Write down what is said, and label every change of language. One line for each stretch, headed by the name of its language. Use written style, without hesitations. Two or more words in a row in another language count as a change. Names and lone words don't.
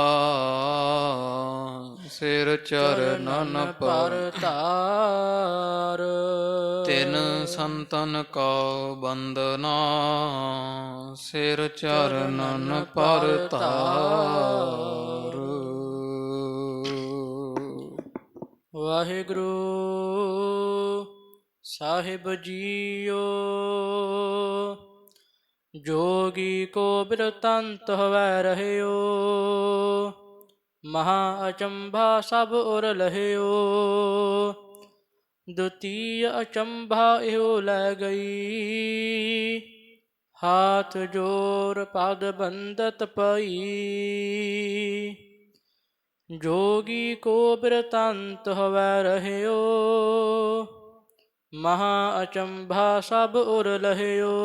Hindi: सिर चरनन परतार तिन संतन कउ बंदना सिर चरनन परतार वाहिगुरू साहिब जीओ जोगी को बिरतंत हवै रहयो, महा अचंभा सब उर लहयो। दुतीय अचंभा इहो लै गई। हाथ जोर पद बंदत पई। जोगी को बिरतंत हवै रहिओ। महा अचंभा सभ उर लहिओ।